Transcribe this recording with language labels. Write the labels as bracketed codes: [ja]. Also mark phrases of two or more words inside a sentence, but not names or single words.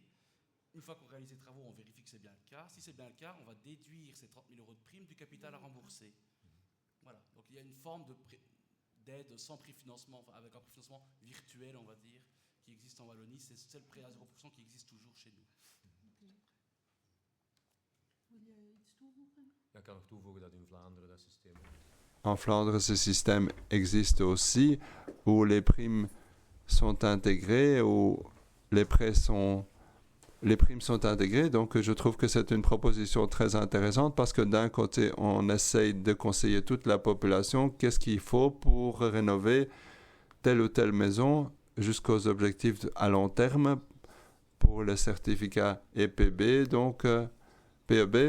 [fr] Une fois qu'on réalise les travaux, on vérifie que c'est bien le cas. Si c'est bien le cas, on va déduire ces 30 000 € de primes du capital à rembourser. Voilà. Donc, il y a une forme d'aide sans préfinancement, enfin, avec un préfinancement virtuel, on va dire, qui existe en Wallonie. C'est le prêt à 0% qui existe toujours chez nous. [nl] Ik kan nog toevoegen dat in Vlaanderen dat systeem. [fr] En Flandre, ce système existe aussi, où les primes sont intégrées, où les primes sont intégrées. Donc, je trouve que c'est une proposition très intéressante parce que d'un côté, on essaye de conseiller toute la population qu'est-ce qu'il faut pour rénover telle ou telle maison jusqu'aux objectifs à long terme pour le certificat EPB, donc PEB.